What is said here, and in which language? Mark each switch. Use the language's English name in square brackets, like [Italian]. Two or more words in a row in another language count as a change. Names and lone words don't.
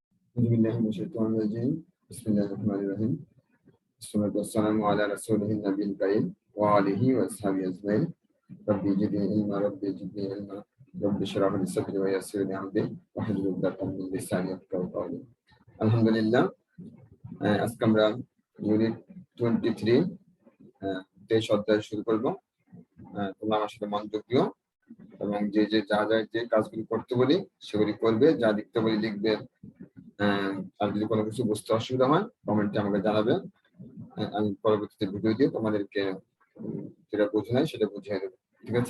[Arabic] بسم الله الرحمن الرحيم الصلاة والسلام على رسوله النبي الكريم وعلى آله وأصحابه أجمعين رب زدني علما رب اشرح لي صدري ويسر لي أمري واحلل عقدة من لساني يفقهوا قولي. [Bangla] আলহামদুলিল্লাহ, আজকে আমরা ইউনিট 23 23 অধ্যায় শুরু করব। তোমরা আমার সাথে মনোযোগ দিও এবং যে কাজগুলি করতে বলি সেগুলি করবে, যা লিখতে বলি লিখবে। আর যদি কোনো কিছু বুঝতে অসুবিধা হয় কমেন্টে আমাকে জানাবে, আমি পরবর্তীতে ভিডিও দিয়ে তোমাদেরকে যেটা বুঝে নাই সেটা বুঝিয়ে দেবো, ঠিক আছে?